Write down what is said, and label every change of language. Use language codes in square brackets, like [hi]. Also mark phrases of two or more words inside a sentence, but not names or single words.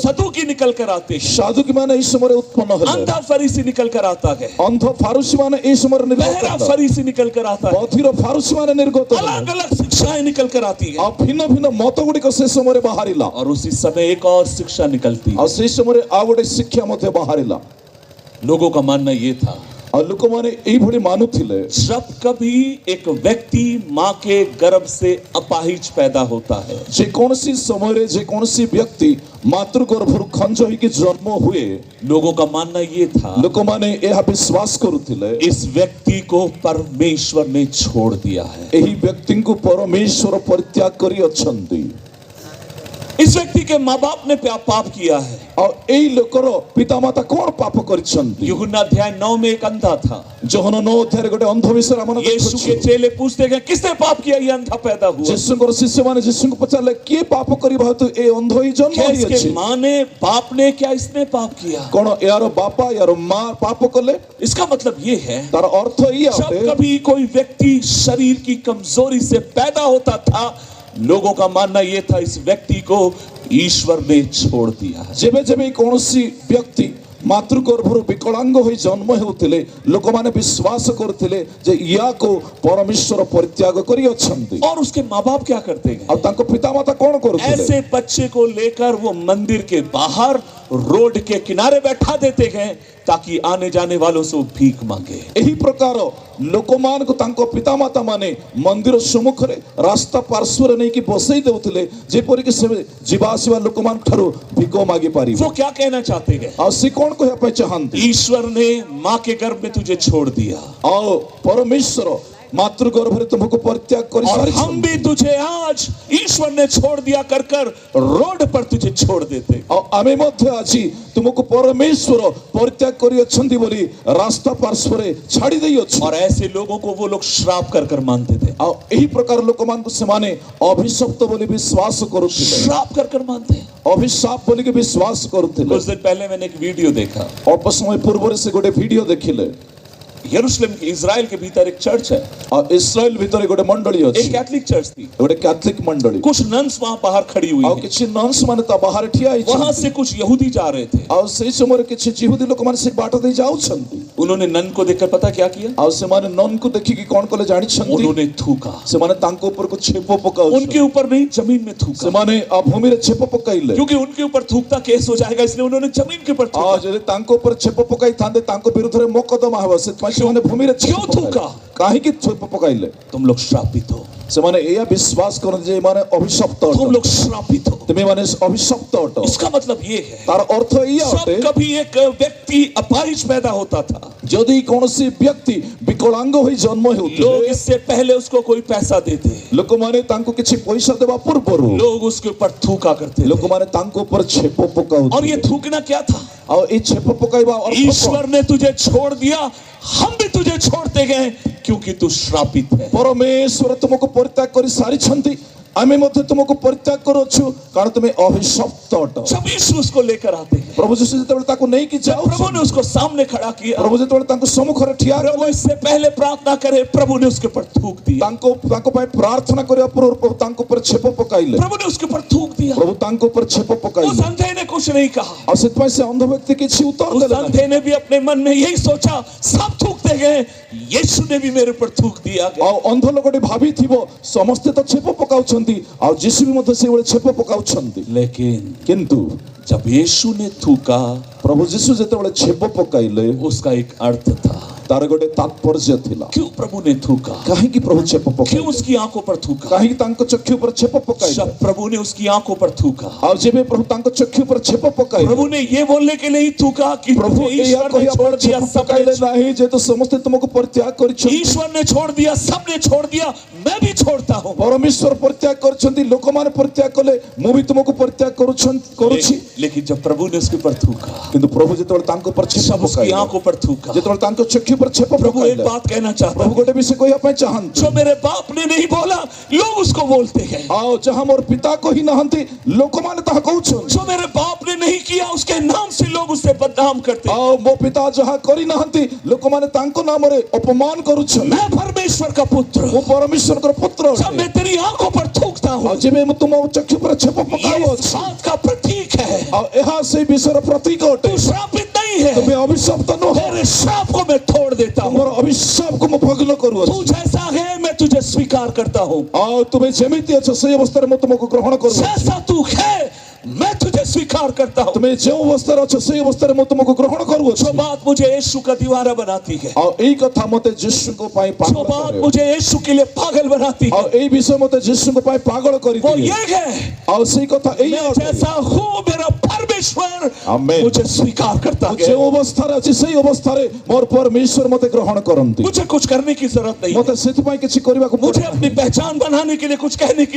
[hi] सदुकी निकल कर आते हैं। [or] ସାଧୁ କି ମାନେ ଏ ସମୟ ଉତ୍ପନ୍ନ ହେଲେ। [hi] अंधा फरीसी निकल कर आता है। [or] ଅନ୍ଧ ଫାରୂସୀ ମାନେ ଏ ସମୟ ନିର୍ଗତ [hi] बहरा [or] हैले। [hi] फरीसी निकल कर आता है। [or] ବଧିର ଫାରୂସୀ ମାନେ ନିର୍ଗତ ହେଲେ। [hi] अलग अलग शिक्षाएं निकल कर आती है। [or] और ଭିନ୍ନ ଭିନ୍ନ ମତ ଗୁଡ଼ି କୁ ସେ ସମୟ ବାହାରିଲା [hi] और उसी समय एक और शिक्षा निकलती। [or] ଆଉ ସେଇ ସମୟରେ ଆଉ ଗୋଟେ ଶିକ୍ଷା ମଧ୍ୟ ବାହାରିଲା [hi] लोगों का मानना ये था, [or] ଆଉ ଲୋକମାନେ ଏଇଭଳି ମାନୁଥିଲେ [hi] जब कभी एक व्यक्ति माँ के गर्भ से अपाहिज पैदा होता है, [or] ଯେକୌଣସି ସମୟରେ ଯେକୌଣସି ବ୍ୟକ୍ତି ମାତୃଗର୍ଭରୁ ଖଞ୍ଜ ହେଇକି ଜନ୍ମ ହୁଏ [hi] लोगों का मानना ये था, [or] ଲୋକମାନେ ଏହା ବିଶ୍ୱାସ କରୁଥିଲେ [hi] इस व्यक्ति को परमेश्वर ने छोड़ दिया है। [or] ଏହି ବ୍ୟକ୍ତିଙ୍କୁ ପରମେଶ୍ୱର ପରିତ୍ୟାଗ କରି ଅଛନ୍ତି [hi] इस व्यक्ति के माँ बाप ने पाप किया है। [or] ଆଉ ଏଇ ଲୋକର ପିତାମାତା କଣ ପାପ କରିଛନ୍ତି [hi] यूहन्ना अध्याय 9 में एक अंधा था। [or] ଯୋହନ 9 ଅଧ୍ୟାୟରେ ଗୋଟେ ଅନ୍ଧ ବିଷୟରେ ଆମେ [hi] यीशु के [or] ଦେଖୁଛୁ [hi] चेले पूछते गए, किसने पाप किया ये अंधा पैदा हुआ? [or] ଯୀଶୁଙ୍କର ଶିଷ୍ୟମାନେ ଯୀଶୁଙ୍କୁ ପଚାରିଲେ କିଏ ପାପ କରିବା ହେତୁ ଏ ଅନ୍ଧ ହୋଇ ଜନ୍ମ [hi] क्या इसके [or] ହୋଇଅଛି [hi] माँ ने, बाप ने, क्या इसने पाप किया? [or] କଣ ଏହାର ବାପା ଏହାର ମା ପାପ କଲେ [hi] इसका मतलब ये है, [or] ତାର ଅର୍ଥ ଏଇଆ [hi] जब [or] ଅଟେ [hi] कभी कोई व्यक्ति शरीर की कमजोरी से पैदा होता था, लोगों का मानना ये था इस व्यक्ति को ईश्वर ने छोड़ दिया है। [or] ଯେବେ ଯେବେ କୌଣସି ବ୍ୟକ୍ତି ମାତୃଗର୍ଭରୁ ବିକଳାଙ୍ଗ ହୋଇ ଜନ୍ମ ହେଉଥିଲେ ଲୋକମାନେ ବିଶ୍ୱାସ କରୁଥିଲେ ଯେ ୟାକୁ ପରମେଶ୍ୱର ପରିତ୍ୟାଗ କରି ଅଛନ୍ତି [hi] और उसके माँ बाप क्या करते हैं? [or] ଆଉ ତାଙ୍କ ପିତାମାତା କଣ କରୁଥିଲେ [hi] ऐसे बच्चे को लेकर वो मंदिर के बाहर रोड के किनारे बैठा देते हैं ताकि आने जाने वालों से वो भीख मांगे। [or] ଏହି ପ୍ରକାର ଲୋକମାନଙ୍କୁ ତାଙ୍କ ପିତାମାତା ମାନେ ମନ୍ଦିର ସମ୍ମୁଖରେ ରାସ୍ତା ପାର୍ଶ୍ୱରେ ନେଇକି ବସେଇ ଦେଉଥିଲେ ଯେପରିକି ସେ ଯିବା ଆସିବା ଲୋକମାନଙ୍କ ଠାରୁ ଭିକ ମାଗି ପାରିବେ [hi] वो क्या कहना चाहते हैं? [or] ଆଉ ସେ କଣ କହିବା ପାଇଁ ଚାହାନ୍ତି [hi] ईश्वर ने माँ के गर्भ में तुझे छोड़ दिया [or] ଆଉ ପରମେଶ୍ୱର ମାତୃଗର୍ଭରେ ତୁମକୁ ପରିତ୍ୟାଗ କରି [hi] और हम [or] ସାରିଛନ୍ତି [hi] भी तुझे आज ईश्वर ने छोड़ दिया कर कर रोड पर तुझे छोड़ देते। [or] ଆଉ ଆମେ ମଧ୍ୟ ଆଜି ତୁମକୁ ପରମେଶ୍ୱର ପରିତ୍ୟାଗ କରି ଅଛନ୍ତି ବୋଲି ରାସ୍ତା ପାର୍ଶ୍ୱରେ ଛାଡ଼ି ଦେଇଅଛୁ [hi] और ऐसे लोगों को वो लोग श्राप कर कर मानते थे। [or] ଆଉ ଏହି ପ୍ରକାର ଲୋକମାନଙ୍କୁ ସେମାନେ ଅଭିଶପ୍ତ ବୋଲି ବିଶ୍ୱାସ କରୁଥିଲେ [hi] श्राप कर कर मानते हैं। [or] ଅଭିଶାପ ବୋଲିକି ବିଶ୍ୱାସ କରୁଥିଲେ [hi] कुछ दिन पहले मैंने एक वीडियो देखा। [or] ଅଳ୍ପ ସମୟ ପୂର୍ବରୁ ସେ ଗୋଟେ ଭିଡିଓ ଦେଖିଲେ [hi] यरूशलेम के इजराइल के भीतर एक चर्च है, [or] ଆଉ ଇସ୍ରାଏଲ ଭିତରେ ଗୋଟେ ମଣ୍ଡଳୀ [hi] एक [or] ଅଛି [hi] कैथलिक चर्च थी। [or] ଗୋଟେ କ୍ୟାଥଲିକ ମଣ୍ଡଳୀ [hi] कुछ नन्स वहां बाहर खड़ी हुई [or] ଆଉ [hi] हैं। [or] କିଛି ନନ୍ସ ମାନେ ତା ବାହାରେ ଠିଆ [hi] वहां [or] ହେଇଛନ୍ତି [hi] से कुछ यहूदी जा रहे थे। [or] ଆଉ ସେଇ ସମୟରେ କିଛି ଜିହୁଦୀ ଲୋକମାନେ ସେ ବାଟ ଦେଇ ଯାଉଛନ୍ତି [hi] उन्होंने नन को देखकर पता क्या किया? [or] ଆଉ ସେମାନେ ନନ୍କୁ ଦେଖିକି କଣ କଲେ ଜାଣିଛନ୍ତି [hi] उन्होंने थूका। [or] ସେମାନେ ତାଙ୍କ ଉପରକୁ ଛେପ [hi] उनके [or] ପକାଉଛନ୍ତି [hi] ऊपर नहीं, जमीन में थूका। [or] ସେମାନେ ଭୂମିରେ ଛେପ ପକାଇଲେ [hi] क्योंकि उनके ऊपर थूकता केस हो जाएगा, इसलिए उन्होंने जमीन के ऊपर [or] ଆଉ [hi] थूका। [or] ଯଦି ତାଙ୍କ ଉପରେ ଛେପ ପକାଇଥାନ୍ତେ ତାଙ୍କ ବିରୁଦ୍ଧରେ ମୋକଦ୍ଦମା ହେବ ସେଥିପାଇଁ ସେମାନେ ଭୂମିରେ ଛେପ [hi] क्यों थूका? [or] ପକାଇଲେ। କାହିଁକି ଛେପ ପକାଇଲେ [hi] तुम लोग श्रापित हो, [or] ସେମାନେ ଏଇଆ ବିଶ୍ୱାସ କରନ୍ତି ଯେ ଏମାନେ ଅଭିଶପ୍ତ [hi] तुम [or] ଅଟ [hi] लोग श्रापित हो। [or] ତୁମେ ମାନେ ଅଭିଶପ୍ତ ଅଟ [hi] इसका मतलब ये है, [or] ତାର ଅର୍ଥ ଏଇଆ ଅଟେ [hi] जब कभी एक व्यक्ति अपाहिज पैदा होता था, [or] ଯଦି କୌଣସି ବ୍ୟକ୍ତି ବିକଳାଙ୍ଗ ହୋଇ ଜନ୍ମ [hi] लोग [or] ହେଉଥିଲେ [hi] इससे पहले उसको कोई पैसा देते, [or] ଲୋକମାନେ ତାଙ୍କୁ କିଛି ପଇସା ଦେବା ପୂର୍ବରୁ [hi] लोग उसके ऊपर थूका करते थे। [or] ଲୋକମାନେ ତାଙ୍କ ଉପରେ ଛେପ [hi] और [or] ପକାଉଥିଲେ [hi] ये थूकना क्या था? [or] ଆଉ ଏଇ ଛେପ ପକାଇବା ଅର୍ଥ କଣ? [hi] ईश्वर ने तुझे छोड़ दिया, हम भी तुझे छोड़ते गए क्योंकि तू श्रापित है। [or] ପରମେଶ୍ୱର ତୁମକୁ ପରିତ୍ୟାଗ କରି ସାରିଛନ୍ତି ଆମେ ମଧ୍ୟ ତୁମକୁ ପରିତ୍ୟାଗ କରୁଅଛୁ କାରଣ ତୁମେ ଅଭିଶପ୍ତ ଅଟ [hi] जब यीशु उसको लेकर आते हैं, [or] ପ୍ରଭୁ ଯୀଶୁ ଯେତେବେଳେ ତାକୁ ନେଇକି [hi] जब प्रभु [or] ଯାଉଛନ୍ତି [hi] ने उसको सामने खड़ा किया, [or] ପ୍ରଭୁ ଯେତେବେଳେ ତାଙ୍କ ସମ୍ମୁଖରେ ଠିଆ [hi] प्रभु [or] କଲେ [hi] इससे पहले प्रार्थना करे, प्रभु ने उसके ऊपर थूक दिया। [or] ତାଙ୍କ ପାଇଁ ପ୍ରାର୍ଥନା କରିବା ପୂର୍ବରୁ ପ୍ରଭୁ ତାଙ୍କ ଉପରେ ଛେପ ପକାଇଲେ [hi] प्रभु ने उसके ऊपर थूक दिया। [or] ପ୍ରଭୁ ତାଙ୍କ ଉପରେ ଛେପ [hi] उस [or] ପକାଇଲେ [hi] अंधे ने कुछ नहीं कहा। [or] ଆଉ ସେଥିପାଇଁ ସେ ଅନ୍ଧ ବ୍ୟକ୍ତି କିଛି ଉତ୍ତର [hi] उस [or] ଦେଲେ ନାହିଁ [hi] अंधे ने भी अपने मन में यही सोचा, सब थूकते गए, यीशु ने भी मेरे ऊपर थूक दिया। [or] ଆଉ ଅନ୍ଧ ଲୋକଟି ଭାବିଥିବ ସମସ୍ତେ ତ ଛେପ ପକାଉଛନ୍ତି ଆଉ ଯୀଶୁ ବି ମଧ୍ୟ ସେଇଭଳି ଛେପ ପକାଉଛନ୍ତି [hi] लेकिन [or] କିନ୍ତୁ [hi] जब यीशु ने थूका, [or] ପ୍ରଭୁ ଯୀଶୁ ଯେତେବେଳେ ଛେପ ପକାଇଲେ [hi] उसका एक अर्थ था। [or] ତାର ଗୋଟେ ତାତ୍ପର୍ଯ୍ୟ ଥିଲା [hi] क्यों प्रभु ने थूका? [or] କାହିଁକି ପ୍ରଭୁ ଛେପ [hi] क्यों [or] ପକାଇଲେ [hi] उसकी आंखों पर थूका? [or] କାହିଁକି ତାଙ୍କ ଚକ୍ଷୁ ଉପରେ ଛେପ ପକାଇଲେ [hi] जब प्रभु ने उसकी आंखों पर थूका, [or] ଆଉ ଯେବେ ପ୍ରଭୁ ତାଙ୍କ ଚକ୍ଷୁ ଉପରେ ଛେପ ପକାଇଲେ [hi] प्रभु ने ये बोलने के नहीं थूका कि [or] ପ୍ରଭୁ [hi] तुझे [or] ଏହା [hi] ईश्वर ने [or] କହିବା [hi] छोड़ [or] ପରେ [hi] दिया, [or] ଛେପ [hi] सबने [or] ପକାଇଲେ ନାହିଁ ଯେହେତୁ ସମସ୍ତେ ତୁମକୁ ପରିତ୍ୟାଗ କରିଛନ୍ତି [hi] ईश्वर ने छोड़ दिया, सबने छोड़ दिया, मैं भी छोड़ता हूँ। [or] ପରମେଶ୍ୱର ପରିତ୍ୟାଗ କରିଛନ୍ତି ଲୋକମାନେ ପରିତ୍ୟାଗ କଲେ ମୁଁ ବି ତୁମକୁ ପରିତ୍ୟାଗ କରୁଛି [hi] लेकिन जब प्रभु ने उसके ऊपर थूका, [or] କିନ୍ତୁ ପ୍ରଭୁ ଯେତେବେଳେ ତାଙ୍କ ଉପରେ ଛେପ [hi] जब उसकी [or] ପକାଇଲେ [hi] आंखों पर थूका, [or] ଯେତେବେଳେ ତାଙ୍କ ଚକ୍ଷୁ ଉପରେ ଛେପ [hi] प्रभु एक [or] ପକାଇଲେ [hi] बात कहना चाहता [or] ପ୍ରଭୁ [hi] हूँ, [or] ଗୋଟେ ବିଷୟ କହିବା ପାଇଁ ଚାହାନ୍ତି [hi] जो मेरे बाप ने नहीं बोला लोग उसको बोलते हैं, [or] ଆଉ ଯାହା ମୋର ପିତା କହି ନାହାନ୍ତି ଲୋକମାନେ ତାହା କହୁଛନ୍ତି [hi] जो मेरे बाप ने नहीं किया उसके नाम से लोग उसे बदनाम करते। [or] ଆଉ ମୋ ପିତା ଯାହା କରିନାହାନ୍ତି ଲୋକମାନେ ତାଙ୍କ ନାମରେ ଅପମାନ କରୁଛନ୍ତି। [hi] मैं परमेश्वर का पुत्र [or] ମୁଁ ପରମେଶ୍ୱରଙ୍କର ପୁତ୍ର [hi] जब [or] ଅଟେ। [hi] मैं तेरी आंखों पर थूकता हूँ [or] ଆଉ ଯେବେ ମୁଁ ତୁମ ଚକ୍ଷୁ ଉପରେ ଛେପ [hi] ये [or] ପକାଉଅଛି [hi] इस बात का प्रतीक है [or] ଆଉ ଏହା ସେଇ ବିଷୟର ପ୍ରତୀକ ଅଟେ। [hi] तू श्रापित नहीं है। [or] ତୁମେ ଅଭିଶପ୍ତ ନୁହଁ। [hi] तेरे श्राप को मैं तोड़ देता हूँ। [or] ତୁମର ଅଭିଶାପକୁ ମୁଁ ଭଗ୍ନ [hi] तू [or] କରୁଅଛି। [hi] जैसा है मैं तुझे स्वीकार करता हूँ। [or] ଆଉ ତୁମେ ଯେମିତି ଅଛ ସେଇ ଅବସ୍ଥାରେ ମୁଁ ତୁମକୁ ଗ୍ରହଣ କରୁଅଛି। [hi] जैसा तू है मैं तुझे स्वीकार करता हूँ। [or] ତୁମେ ଯେଉଁ ଅବସ୍ଥାରେ ଅଛ ସେଇ ଅବସ୍ଥାରେ ମୁଁ ତୁମକୁ ଗ୍ରହଣ କରୁଅଛି। [hi] जो बात मुझे यीशु का दीवाना बनाती है, [or] ଆଉ ଏଇ କଥା ମୋତେ ଯୀଶୁଙ୍କ ପାଇଁ [hi] जो [or] ପାଗଳ [hi] बात [or] କରେ। [hi] मुझे यीशु के लिए पागल बनाती [or] ଆଉ [hi] है, [or] ଏଇ ବିଷୟ ମୋତେ ଯୀଶୁଙ୍କ ପାଇଁ ପାଗଳ [hi] वो [or] କରିଦିଏ। [hi] ये है [or] ଆଉ ସେଇ କଥା ଏଇ [hi] मैं [or] ଅଟେ। [hi] जैसा हूँ मेरा परमेश्वर आमेन। मुझे स्वीकार करता [or] ମୁଁ [hi] है। [or] ଯେଉଁ ଅବସ୍ଥାରେ ଅଛି ସେଇ ଅବସ୍ଥାରେ ମୋର ପରମେଶ୍ୱର ମୋତେ ଗ୍ରହଣ କରନ୍ତି। [hi] मुझे कुछ करने की जरूरत नहीं है। [or] ମୋତେ ସେଥିପାଇଁ କିଛି କରିବାକୁ [hi] मुझे [or] ପଡେ [hi] अपनी [or] ନାହିଁ। [hi] पहचान बनाने के लिए कुछ कहने की